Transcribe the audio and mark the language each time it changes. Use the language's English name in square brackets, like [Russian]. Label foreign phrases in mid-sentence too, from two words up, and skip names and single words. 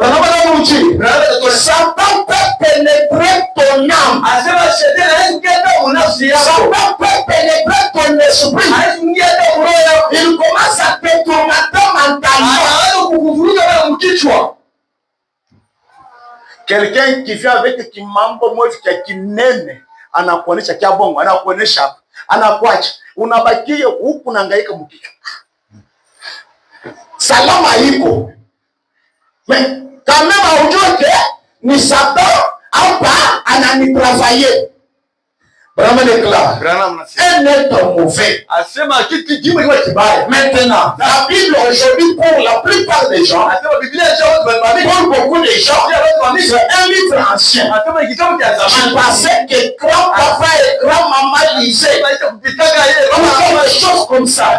[French] Satan peut pénétrer ton âme. Satan peut pénétrer ton esprit. Il commence à te tourmenter mentalement. Quelqu'un qui vient avec [Swahili] kimambo moja kinene anakuonesha kia bongo, anakuonesha anakuacha, unabakia huku unahangaika mkichwa. Salama iko. [French] Mais quand même [Swahili] ujue ni Satan hapa ananitravailler. [French] Vraiment déclare. Un être mauvais. Maintenant, la Bible aujourd'hui pour la plupart des gens, pour beaucoup de gens, c'est un livre ancien. Je pensais que grand papa et grand maman lisaient quelque chose comme ça.